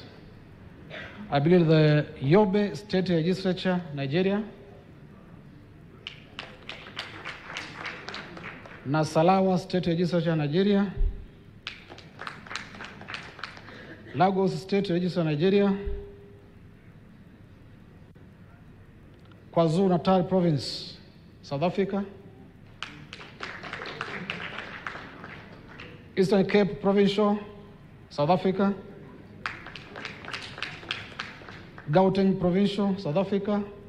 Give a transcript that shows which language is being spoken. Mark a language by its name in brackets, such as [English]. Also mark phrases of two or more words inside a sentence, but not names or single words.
[English] I believe the Yobe State Legislature, Nigeria. Nasarawa State Legislature, Nigeria. Lagos State Legislature, Nigeria. KwaZulu-Natal Province, South Africa. Eastern Cape Provincial, South Africa. Gauteng Provincial, South Africa.